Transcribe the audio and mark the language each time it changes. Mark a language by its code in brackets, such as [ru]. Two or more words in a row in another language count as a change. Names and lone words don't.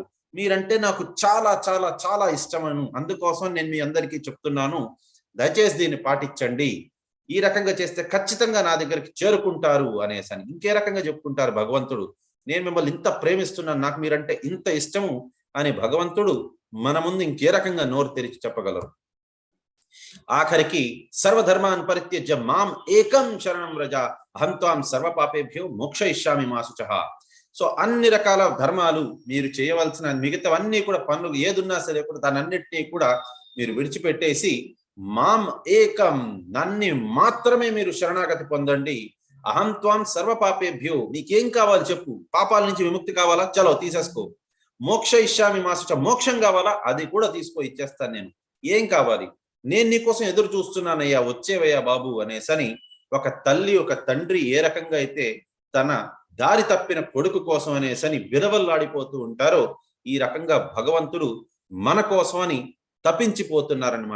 [te] మీరంటే నాకు చాలా చాలా చాలా ఇష్టమను, అందుకోసం నేను మీ అందరికీ చెప్తున్నాను, దయచేసి దీన్ని పాటించండి, ఈ రకంగా చేస్తే ఖచ్చితంగా నా దగ్గరికి చేరుకుంటారు అనేసని. ఇంకే రకంగా చెప్పుకుంటారు భగవంతుడు, నేను మిమ్మల్ని ఇంత ప్రేమిస్తున్నాను, నాకు మీరంటే ఇంత ఇష్టము అని భగవంతుడు మన ముందు ఇంకే రకంగా నోరు తెరిచి చెప్పగలరు. [sa] ఆఖరికి సర్వధర్మాన్ పరిత్యజ్య మాం ఏకం శరణం వ్రజ అహం త్వాం సర్వ పాపేభ్యో మోక్షయిష్యామి మా శుచః. [te] సో అన్ని రకాల ధర్మాలు మీరు చేయవలసిన మిగతావన్నీ కూడా పనులు ఏదున్నా సరే కూడా దానన్నిటినీ కూడా మీరు విడిచిపెట్టేసి [sa] మాం ఏకం [te] నన్ని మాత్రమే మీరు శరణాగతి పొందండి, [sa] అహం త్వాం సర్వ పాపేభ్యో [te] మీకేం కావాలి చెప్పు, పాపాల నుంచి విముక్తి కావాలా చలో తీసేసుకో, [sa] మోక్షయిష్యామి మా శుచః [te] మోక్షం కావాలా అది కూడా తీసుకో ఇచ్చేస్తాను, నేను ఏం కావాలి నేను నీకోసం ఎదురు చూస్తున్నానయ్యా వచ్చేవయ్యా బాబు అనేసని ఒక తల్లి ఒక తండ్రి ఏ రకంగా అయితే తన దారి తప్పిన కొడుకు కోసం అనేసని విరవల్లాడిపోతూ ఉంటారో, ఈ రకంగా భగవంతుడు మన కోసమని తప్పించిపోతున్నారనమాట.